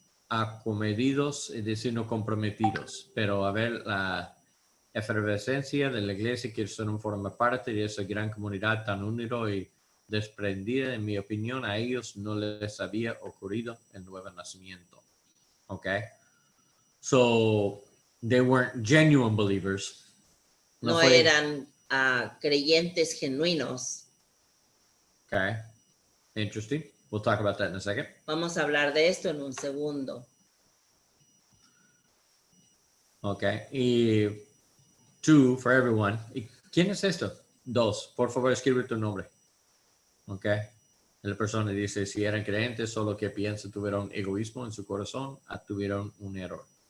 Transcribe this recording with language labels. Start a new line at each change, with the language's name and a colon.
Spanish: Acomedidos, es decir, no comprometidos, pero a ver la efervescencia de la iglesia que son forma parte de esa gran comunidad tan unida y desprendida, en mi opinión, a ellos no les había ocurrido el nuevo nacimiento.
English: Okay, so they weren't genuine believers.
Spanish: No fue- eran creyentes genuinos.
English: Okay, interesting. We'll talk about that in a second.
Spanish: Vamos a hablar de esto en un segundo. Okay, y 2 for everyone. ¿Y quién es esto? 2, por favor, escribe tu nombre. Okay. La persona dice, si eran creyentes, solo que piensan tuvieron egoísmo en su corazón, tuvieron un error.